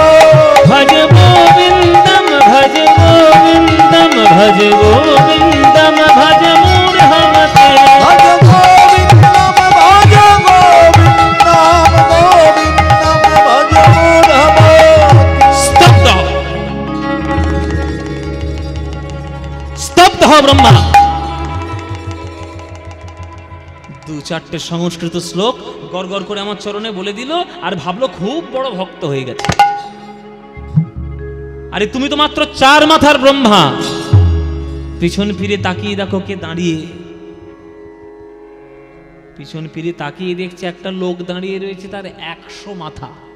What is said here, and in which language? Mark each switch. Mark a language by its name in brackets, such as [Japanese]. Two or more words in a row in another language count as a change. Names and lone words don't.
[Sanskrit] भज गोविन्दं भज गोविन्दं भज गोविन्दं भज मूढमते। भज गोविन्दं भज गोविन्दं गोविन्दं भज मूढमते। [Bangla] স্তব্ধ স্তব্ধ হো ব্রহ্মা। দু চারটে সংস্কৃত শ্লোক গড়গড় করে আমার চরণে বলে দিল আর ভাবলো খুব বড় ভক্ত হয়ে গেছে। আরে তুমি তো মাত্র 4 মাথার ব্রহ্মা। পিছন ফিরে তাকিয়ে দেখো কে দাঁড়িয়ে, পিছন ফিরে তাকিয়ে দেখছে একটা লোক দাঁড়িয়ে রয়েছে, তার 100 মাথা।